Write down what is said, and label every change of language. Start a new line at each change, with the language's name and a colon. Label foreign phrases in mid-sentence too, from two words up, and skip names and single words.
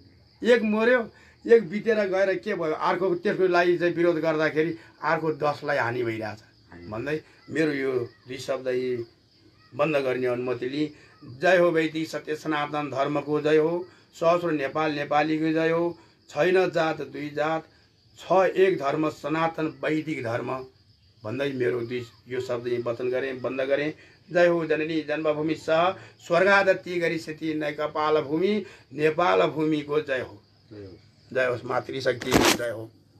Nepali: एक मर्यो, एक बितेर गएर के भयो, अर्को त्यसको लागि चाहिँ विरोध गर्दाखेरि अर्को 10लाई हानि भइरहेछ भन्दै मेरो यो दुई शब्द यी बन्द गर्ने अनुमति लिई। जय हो वैदिक सत्य सनातन धर्मको जय हो, सहस्र नेपाल नेपालीको जय हो। छैन जात दुई जात, छ एक धर्म सनातन वैदिक धर्म भन्दै मेरो दुई यो शब्द वचन गरेँ, बन्द गरेँ। जय हो
Sanskrit: जननी जन्मभूमि सह स्वर्गादति गरिसति नै कपाल भूमि,
Nepali: नेपाल भूमिको जय हो। जय होस् मातृशक्ति, जय हो।